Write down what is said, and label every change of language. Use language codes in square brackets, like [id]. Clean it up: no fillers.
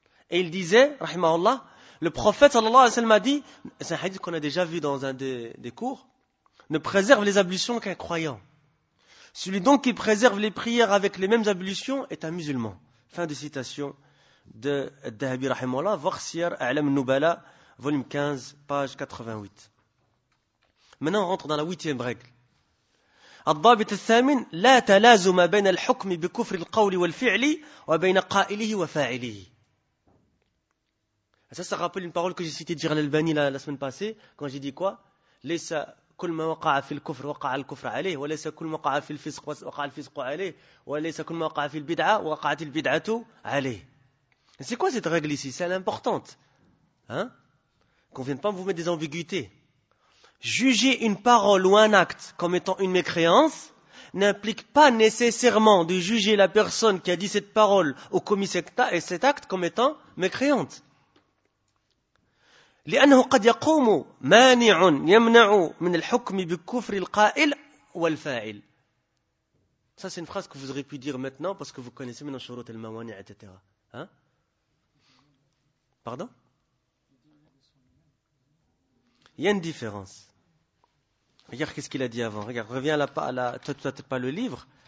[fr] Et il disait, rahimahullah, le prophète sallallahu alayhi wa sallam a dit, c'est un hadith qu'on a déjà vu dans un des cours, ne préserve les ablutions qu'un croyant. Celui donc qui préserve les prières avec les mêmes ablutions est un musulman. Fin de citation de Dahabi rahimahullah, voir Siyar A'lam Nubala, volume 15, page 88. Maintenant, on rentre dans la huitième règle. [ar] الضابط الثامن لا تلازم بين الحكم بكفر القول والفعل وبين قائله وفاعله. [fr] Ça rappelle une parole que j'ai citée de Jalal Bani la semaine passée, quand j'ai dit quoi? Laisse [ar] كل ما وقع في الكفر وقع الكفر عليه، وليس كل ما وقع في الفسق وقع الفسق عليه، وليس كل ما وقع في البدعة وقعت البدعة عليه. [fr] C'est quoi cette règle ici? C'est importante. Hein? Qu'on ne vienne pas vous mettre des ambiguïtés. Juger une parole ou un acte comme étant une mécréance n'implique pas nécessairement de juger la personne qui a dit cette parole ou commis cet acte comme étant mécréante. [ar] لأنه قد يقوم مانع يمنع من الحكم بكفر القائل والفاعل. [fr] Ça c'est une phrase que vous auriez pu dire maintenant parce que vous connaissez maintenant [ar] شروط الموانع [fr] etc. Hein? Pardon? Il y a une différence. Regarde qu'est-ce qu'il a dit avant. Regarde, reviens là pas là. Tu n'as pas le livre.